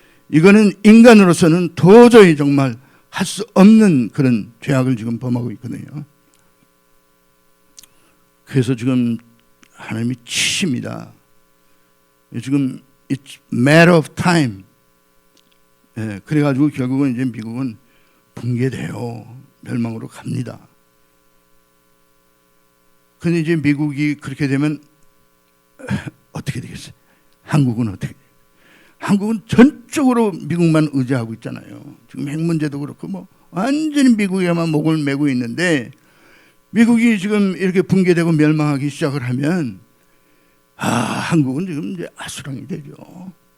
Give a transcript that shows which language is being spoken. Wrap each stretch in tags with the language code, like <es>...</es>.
<ko>이거는 인간으로서는 도저히 정말 할 수 없는 그런 죄악을 지금 범하고 있거든요. 그래서 지금 하나님이 치십니다. 지금</ko> <en>it's matter of time.</en> <ko>예, 그래가지고 결국은 이제 미국은 붕괴돼요. 멸망으로 갑니다. 근데 이제 미국이 그렇게 되면 어떻게 되겠어요? 한국은 어떻게 돼요? 한국은 전적으로 미국만 의지하고 있잖아요. 지금 핵 문제도 그렇고 뭐 완전히 미국에만 목을 메고 있는데 미국이 지금 이렇게 붕괴되고 멸망하기 시작을 하면 한국은 지금 이제 아수랑이 되죠.</ko>